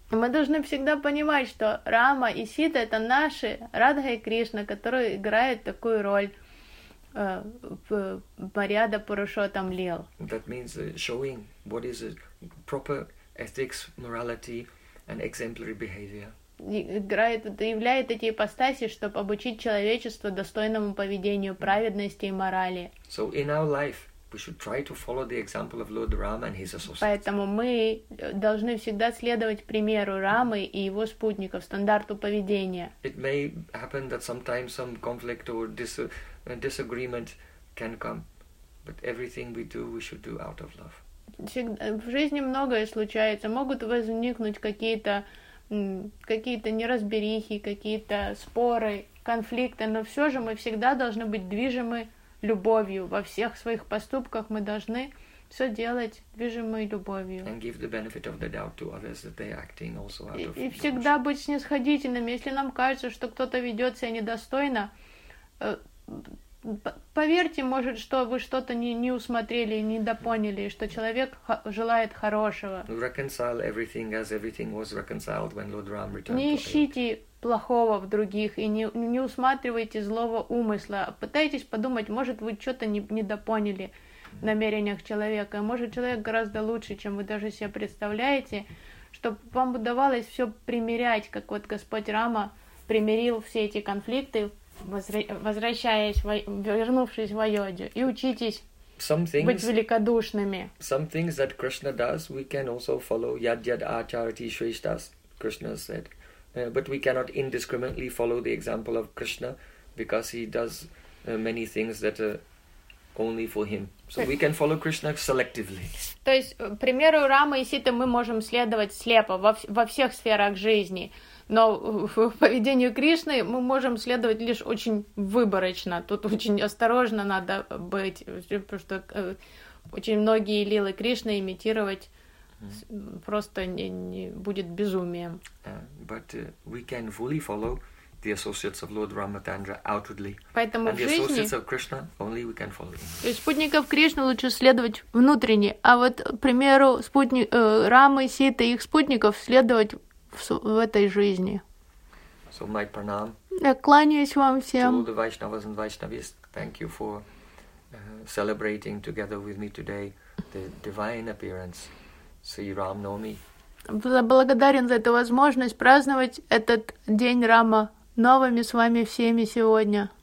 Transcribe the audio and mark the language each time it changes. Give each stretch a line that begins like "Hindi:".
Russian: Мы должны всегда понимать, что Рама и Сита — это наши Радха и Кришна, которые играют такую роль в Mariyada Purushottam Lila.
English: That means showing what is a proper ethics, morality, and exemplary behavior.
Russian: Играет, являет эти ипостаси, чтобы обучить человечество достойному поведению, праведности и морали.
English: So in our life, We should try to follow the example of Lord Rama and his associates.
Russian: Поэтому мы должны всегда следовать примеру Рамы и его спутников, стандарту поведения.
English: It may happen that sometimes some conflict or disagreement can come, but everything we do, we should do out of love.
Russian: В жизни многое случается, могут возникнуть какие-то неразберихи, какие-то споры, конфликты, но все же мы всегда должны быть движимы любовью. Во всех своих поступках мы должны все делать движимой любовью.
English: And give the benefit of the doubt to others that they're acting also out of compassion.
Russian: И всегда быть снисходительным. Если нам кажется, что кто-то ведет себя недостойно, поверьте, может, что вы что-то не усмотрели, не допоняли, что человек желает хорошего.
English: Reconcile everything as everything was reconciled when Lord Ram returned.
Russian: Не ищите плохого в других и не усматривайте злого умысла. Пытайтесь подумать, может, вы что-то не допоняли в намерениях человека. Может, человек гораздо лучше, чем вы даже себе представляете, чтобы вам удавалось все примирять, как вот Господь Рама примирил все эти конфликты, вернувшись в Айодхю, и учитесь быть великодушными.
English: Some things that Krishna does, we can also follow.
Sanskrit: Yad-yad acharati shrishtas,
English: Krishna said. But we cannot indiscriminately follow the example of Krishna, because he does many things that are only for him. So we can follow Krishna selectively.
Russian: То есть, к примеру, Рамы и Ситы мы можем следовать слепо во всех сферах жизни. Но в поведении Кришны мы можем следовать лишь очень выборочно. Тут очень осторожно надо быть, потому что очень многие лилы Кришны имитировать просто не будет безумием.
English: We can fully follow the associates of Lord Ramachandra outwardly.
Russian: Поэтому
English: and
Russian: в жизни
English: the associates of Krishna only we can follow.
Russian: То есть спутников Кришны лучше следовать внутренне, а вот, к примеру, Рамы, Ситы, их спутников следовать в этой жизни.
English: So my pranam.
Russian: Я кланяюсь вам всем.
English: To all the Vaishnavas and Vaishnavis, thank you for celebrating together with me today the divine appearance Sri Ram Nomi.
Russian: Благодарен за эту возможность праздновать этот день Рама новыми с вами всеми сегодня.